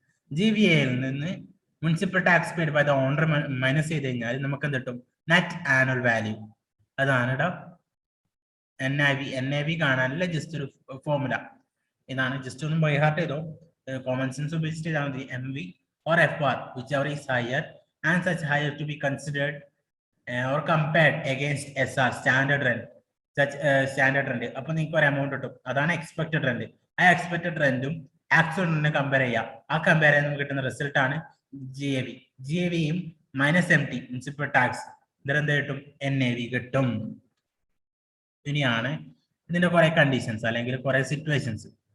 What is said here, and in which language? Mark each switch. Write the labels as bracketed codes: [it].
[ml] GVAയിൽ നിന്ന് municipal tax paid by the owner minus ചെയ്ത് കഴിഞ്ഞാൽ നമുക്ക് എന്ത് കിട്ടും? Net annual value. അതാണ് ഇവിടെ NAV കാണാനുള്ള ജസ്റ്റ് ഒരു ഫോർമുല ഇതാണ്. ജസ്റ്റ് ഒന്ന് ബൈ ഹാർട്ട് ചെയ്തോ. കോമൺ സെൻസ് ഉപയോഗിച്ചിട്ട് ചെയ്താൽ മതി. [en] MV or FR, whichever is higher and such higher to be considered or compared against SR, standard rent. Such standard rent. [ml] അപ്പൊ നിങ്ങൾക്ക് ഒരു എമൗണ്ട് കിട്ടും. അതാണ് എക്സ്പെക്ടഡ് റെന്റ്. ആ എക്സ്പെക്ടഡ് റെന്റും ആക്ച്വൽ റെന്റിനെ കമ്പയർ ചെയ്യാം. ആ കമ്പയർ ചെയ്യാൻ നമുക്ക് കിട്ടുന്ന റിസൾട്ട് ആണ് GAV. GAVയും minus MT municipal tax ഇതെന്ത് കിട്ടും? NAV കിട്ടും. ഇനിയാണ് ഇതിന്റെ കുറെ കണ്ടീഷൻസ് അല്ലെങ്കിൽ കുറെ സിറ്റുവേഷൻസ്.